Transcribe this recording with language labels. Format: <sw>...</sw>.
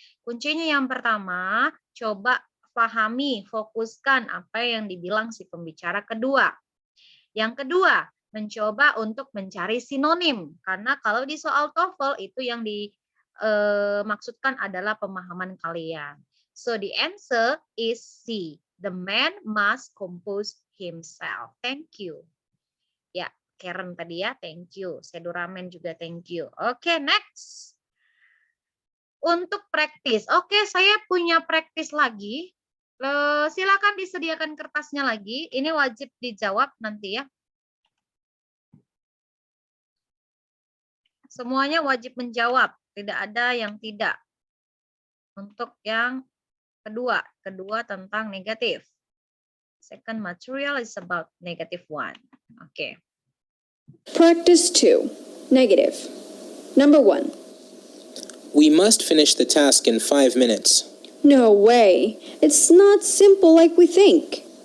<id>Kuncinya yang pertama, coba pahami, fokuskan apa yang dibilang si pembicara kedua. Yang kedua, mencoba untuk mencari sinonim. Karena kalau di soal TOEFL itu yang dimaksudkan adalah pemahaman kalian.</id> <en>So the answer is C. The man must compose himself. Thank you.</en> <id>Ya, Karen tadi ya,</id> <en>thank you.</en> <id>Seduramen juga</id> <en>thank you.</en> <id>Oke, next. Untuk praktis. Oke, saya punya praktis lagi. Silakan disediakan kertasnya lagi. Ini wajib dijawab nanti ya. Semuanya wajib menjawab. Tidak ada yang tidak. Untuk yang kedua tentang negatif.</id> <en>Second material is about negative one. Oke. Practice 2. Negative. Number 1. We must finish the task in 5 minutes. No way. It's not simple like we think.</en>